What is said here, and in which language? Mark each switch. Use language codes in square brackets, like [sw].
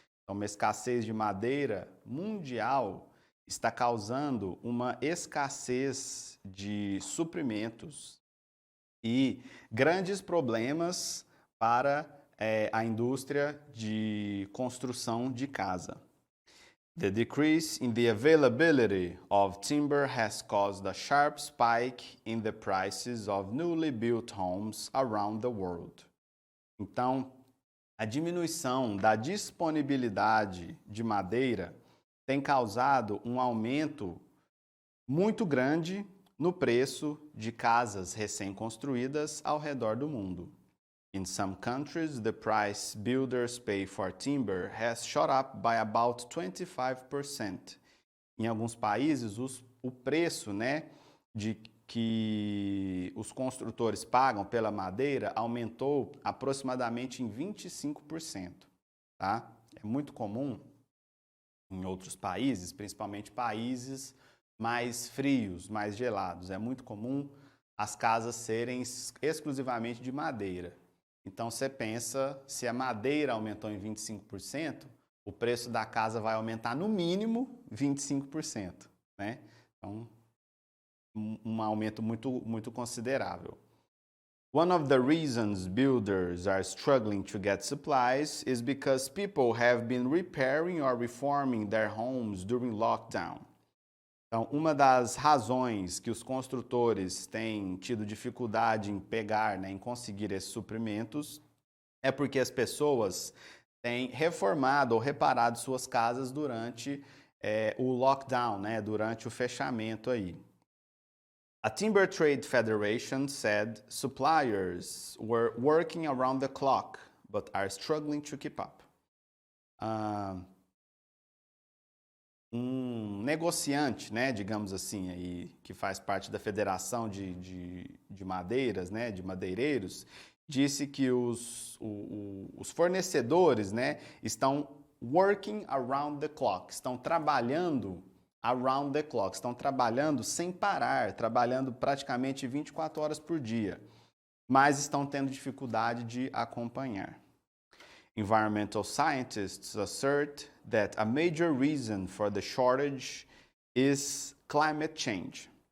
[pt] Então, uma escassez de madeira mundial está causando uma escassez de suprimentos e grandes problemas para a indústria de construção de casa. [en] The decrease in the availability of timber has caused a sharp spike in the prices of newly built homes around the world. [pt] Então, a diminuição da disponibilidade de madeira tem causado um aumento muito grande no preço de casas recém-construídas ao redor do mundo. [en] In some countries, the price builders pay for timber has shot up by about 25%. [pt] Em alguns países, o preço, né, de que os construtores pagam pela madeira aumentou aproximadamente em 25%, tá? É muito comum em outros países, principalmente países mais frios, mais gelados, é muito comum as casas serem exclusivamente de madeira. Então você pensa, se a madeira aumentou em 25%, o preço da casa vai aumentar no mínimo 25%, né? Então, um aumento muito considerável. [en] One of the reasons builders are struggling to get supplies is because people have been repairing or reforming their homes during lockdown. [pt] Então, uma das razões que os construtores têm tido dificuldade em pegar, né, em conseguir esses suprimentos, é porque as pessoas têm reformado ou reparado suas casas durante o lockdown, né? Durante o fechamento aí. [en] A Timber Trade Federation said suppliers were working around the clock, but are struggling to keep up. [pt] Um negociante, né, digamos assim, aí, que faz parte da Federação de Madeiras, né, de madeireiros, disse que os fornecedores, né, estão [en] working around the clock, [pt] estão trabalhando [en] around the clock, [pt] estão trabalhando sem parar, trabalhando praticamente 24 horas por dia, mas estão tendo dificuldade de acompanhar. [en] Environmental scientists assert that a major reason for the shortage is climate change.